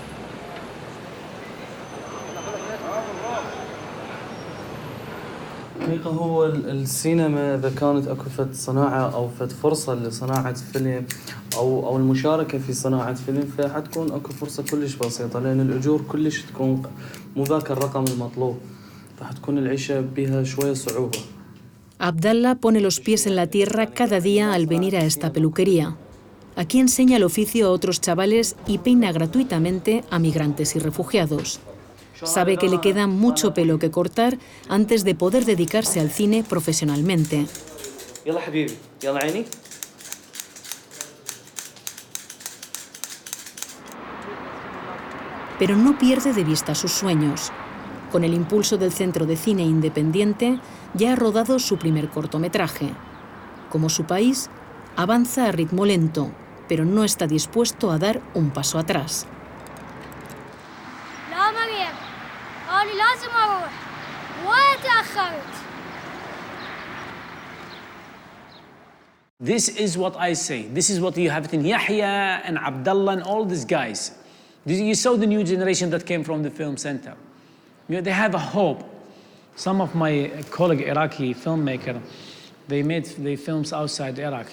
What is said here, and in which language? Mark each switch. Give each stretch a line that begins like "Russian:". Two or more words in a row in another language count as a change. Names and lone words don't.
Arabic: الحقيقة هو السينما إذا كانت أكو فد صناعة أو فد فرصة لصناعة فيلم أو المشاركة في صناعة فيلم، فحتكون أكو فرصة كلش بسيطة، لأن الأجور كلش تكون مو ذاك الرقم المطلوب، فحتكون العيشة بها شوية صعوبة.
Spanish: Abdallah pone los pies en la tierra cada día al venir a esta peluquería. Aquí enseña el oficio a otros chavales y peina gratuitamente a migrantes y refugiados. Sabe que le queda mucho pelo que cortar antes de poder dedicarse al cine profesionalmente.
Arabic: يلا حبيبي، يلا عيني.
Spanish: Pero no pierde de vista sus sueños. Con el impulso del Centro de Cine Independiente, ya ha rodado su primer cortometraje. Como su país, avanza a ritmo lento, pero no está dispuesto a dar un paso atrás.
Arabic: أنا لازم أروح وتأخرت.
English: This is what I say. This is what you have in Yahya and Abdullah and all these guys. You saw the new generation that came from the film center. You know, they have a hope. Some of my colleague Iraqi filmmaker, they made the films outside Iraq.